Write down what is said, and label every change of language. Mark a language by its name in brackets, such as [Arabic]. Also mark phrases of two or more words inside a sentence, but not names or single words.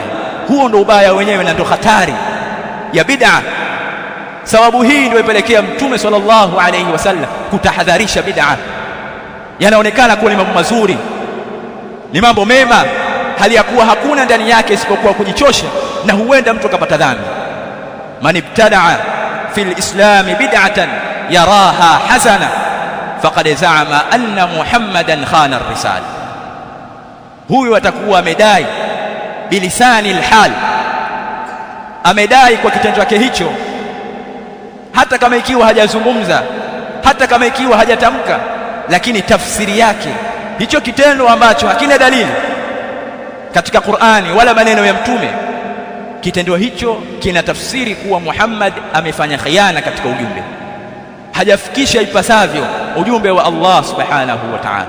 [Swahili] Huo ndio ubaya wenyewe na ndio hatari ya bid'a. Sababu hii ndio ipelekea Mtume [Arabic] صلى الله عليه وسلم [Swahili] kutahadharisha bid'a. Yanaonekana kuwa ni mambo mazuri, ni mambo mema, hali ya kuwa hakuna ndani yake isipokuwa kujichosha, na huenda mtu akapata dhambi. [Arabic] من ابتدع في الإسلام بدعة يراها حسنة فقد زعم أن محمدا خان الرسالة. [Swahili] Huyu atakuwa amedai [Arabic] بلسان الحال, [Swahili] amedai kwa kitendo chake hicho, hata kama ikiwa hajazungumza, hata kama ikiwa hajatamka, lakini tafsiri yake hicho kitendo ambacho hakina dalili katika Qur'ani wala maneno ya Mtume, kitendo hicho kina tafsiri kuwa Muhammad amefanya khiana katika ujumbe, hajafikisha ipasavyo ujumbe wa [Arabic] الله سبحانه وتعالى.